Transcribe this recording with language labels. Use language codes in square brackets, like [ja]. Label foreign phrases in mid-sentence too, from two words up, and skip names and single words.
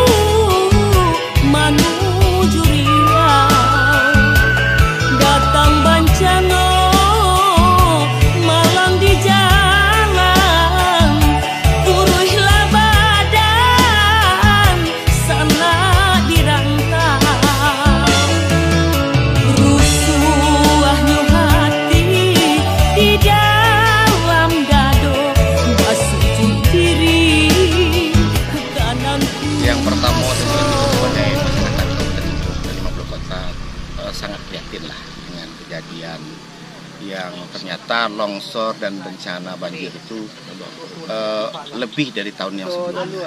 [id] menuju Riau, datang Bancano, malam di jalan, Turuhlah badan, sana di rantau. Yang pertama tentu sebagai masyarakat Kabupaten 50 Kota sangat prihatin lah dengan kejadian yang ternyata longsor dan bencana banjir itu lebih dari tahun yang sebelumnya.